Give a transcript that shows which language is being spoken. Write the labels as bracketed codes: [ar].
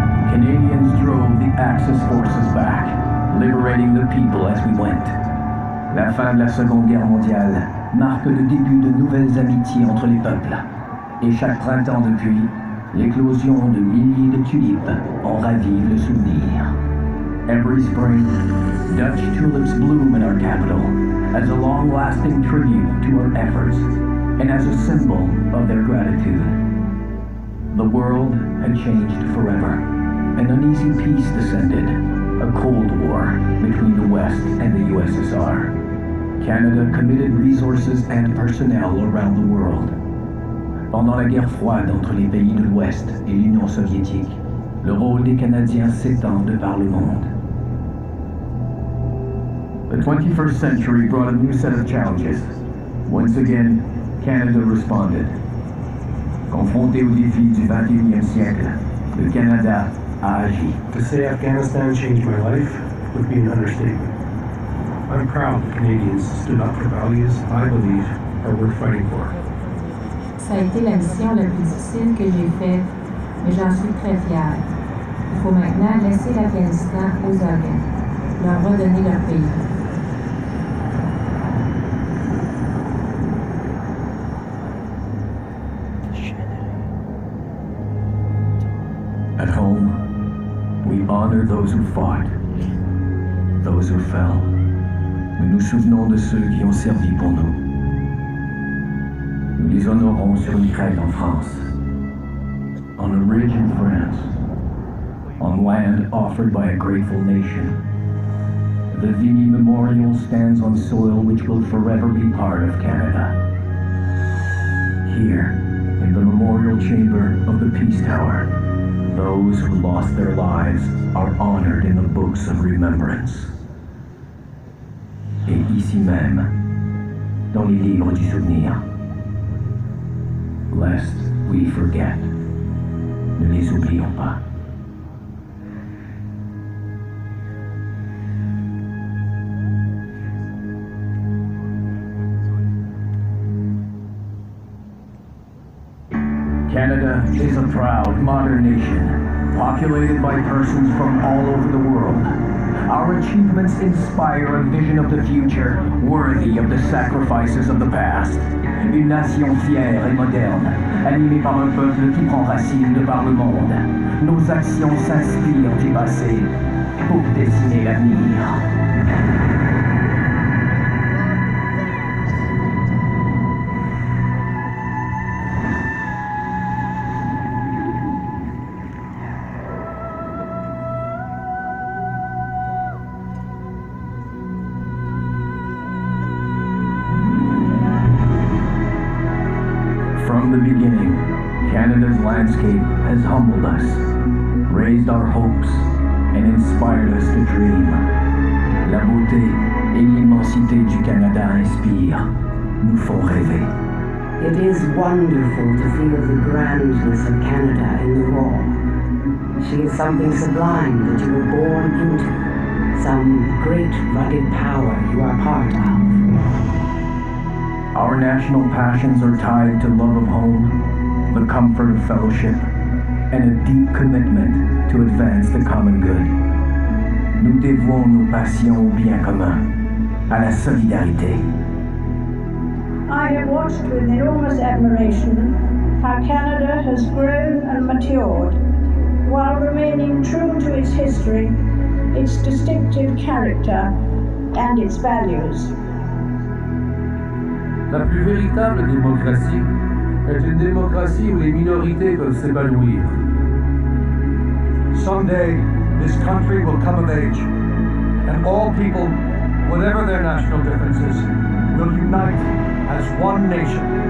[en] Canadians drove the Axis forces back, liberating the people as we went. [fr] La fin de la Seconde Guerre mondiale marque le début de nouvelles amitiés entre les peuples. Et chaque printemps depuis, l'éclosion de milliers de tulipes en ravive le souvenir. [en] Every spring, Dutch tulips bloom in our capital as a long-lasting tribute to our efforts and as a symbol of their gratitude. The world had changed forever. An uneasy peace descended, a Cold War between the West and the USSR. Canada committed resources and personnel around the world. [fr] Pendant la guerre froide entre les pays de l'Ouest et l'Union soviétique, le rôle des Canadiens s'étend de par le monde. [en] The 21st century brought a new set of challenges. Once again, Canada responded. [fr] Confronté aux défis du 21e siècle, le Canada a agi. [en] To say Afghanistan changed my life would be an understatement. I'm proud that Canadians stood up for values I believe are worth fighting for. [fr] Ça a été la mission la plus difficile que j'ai faite, mais j'en suis très fière. Il faut maintenant laisser l'Afghanistan aux Afghans, leur redonner leur pays. [en] At home, we honor those who fought, those who fell. [fr] Nous nous souvenons de ceux qui ont servi pour nous. Nous les honorons sur une crête en France, [en] on a ridge in France, on land offered by a grateful nation. The Vimy Memorial stands on soil which will forever be part of Canada. Here, in the memorial chamber of the Peace Tower, those who lost their lives are honored in the books of remembrance. [fr] Et ici même, dans les livres du souvenir, [en] lest we forget, [fr] ne les oublions pas. [en] Canada is a proud, modern nation, populated by persons from all over the world. Our achievements inspire a vision of the future worthy of the sacrifices of the past. [fr] Une nation fière et moderne, animée par un peuple qui prend racine de par le monde. Nos actions s'inspirent du passé pour dessiner l'avenir. [en] From the beginning, Canada's landscape has humbled us, raised our hopes, and inspired us to dream. [fr] La beauté et l'immensité du Canada inspirent, nous font rêver. [en] It is wonderful to feel the grandness of Canada in the raw. She is something sublime that you were born into, some great rugged power you are part of. Our national passions are tied to love of home, the comfort of fellowship, and a deep commitment to advance the common good. [fr] Nous dévouons nos passions au bien commun, à la solidarité. [en] I have watched with enormous admiration how Canada has grown and matured while remaining true to its history, its distinctive character, and its values. [fr] La plus véritable démocratie est une démocratie où les minorités peuvent s'épanouir. [en] Someday, this country will come of age, and all people, whatever their national differences, will unite as one nation.